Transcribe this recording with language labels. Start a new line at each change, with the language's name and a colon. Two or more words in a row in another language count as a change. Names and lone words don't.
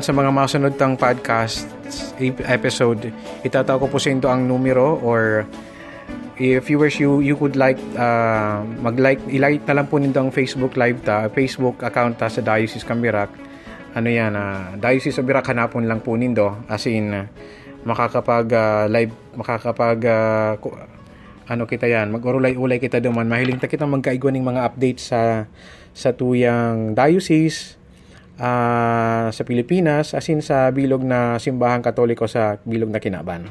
Bikol: sa mga masunod tang podcast episode itataw ko po sa inyo ang numero
English: or if viewers you could like
Bikol: i-like na lang po nito ang
English: Facebook live Facebook account
Bikol: sa Diocese Canbirac Diocese of Birac hanapon lang po nindo
English: as in
Bikol: makakapag live kita yan, mag-urulay-ulay kita duman. Mahiling ta kita magkaigwa ng mga updates sa tuyang diocese sa Pilipinas asin sa bilog na simbahang Katoliko sa bilog na Kinaban.